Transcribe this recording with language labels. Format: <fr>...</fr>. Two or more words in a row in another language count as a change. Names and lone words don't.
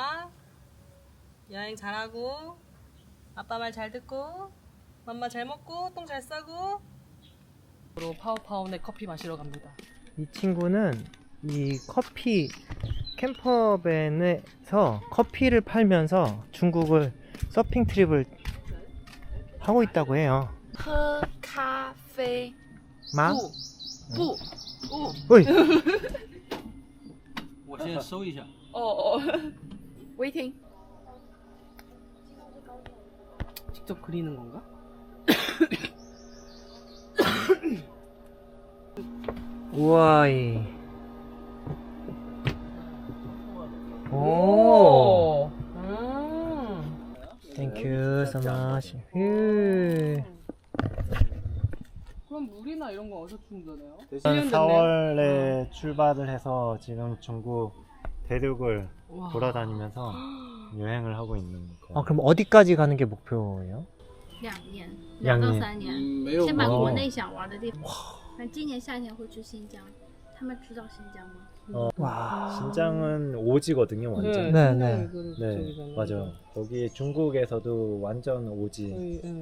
<ko>여행 잘하고 아빠 말 잘 듣고 맘마 잘 먹고 똥 잘 싸고. 파오파오네 커피 마시러 갑니다. 이 친구는 이 커피 캠퍼밴에서 커피를 팔면서 중국을 서핑 트립을 하고 있다고 해요.</ko> <zh>喝咖啡</zh> <ko>마?</ko> <zh>不</zh> <ko>어이.</ko> <zh>我先搜一下。</zh> <en>哦 waiting</en> <ko>직접 그리는 건가? 우와이. 오.</ko> <en>Thank you so much.</en> <ko>휴. 그럼 물이나 이런 거 어디서 충전해요? 4월에 출발을 해서 지금 중국 대륙을 돌아다니면서 여행을 하고 있는 거. 아, 그럼 어디까지 가는 게 목표예요?</ko> <zh>2 年 2 2到年 3年，没有先把哦国内想玩的地方。那今年夏天会去新疆，他们知道新疆吗？</zh> <ko>와. 신장은 오지거든요, 완전. 네, 네. 네, 맞아요. 거기 중국에서도 완전 오지.</ko>